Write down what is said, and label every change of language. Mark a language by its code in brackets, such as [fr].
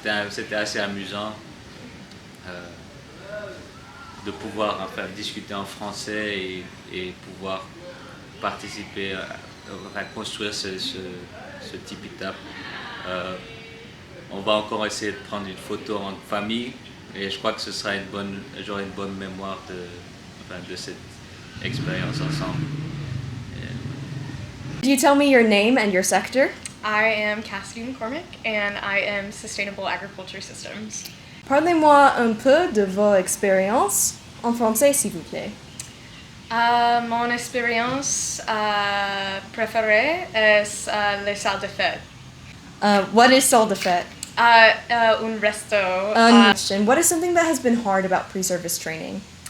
[fr] C'était assez amusant de pouvoir discuter en français et pouvoir participer à construire ce tipi-tap. On va encore essayer de prendre une photo en famille et je crois que j'aurai une bonne mémoire de cette expérience ensemble. [en] Do you tell me your name and your sector? I am Cassidy McCormick, and I am Sustainable Agriculture Systems. [fr] Parlez-moi un peu de vos expériences en français, s'il vous plaît. Mon expérience préférée est les salles de fête. [en] What is salle de fête? [fr] Un resto. [en] Question. What is something that has been hard about pre-service training?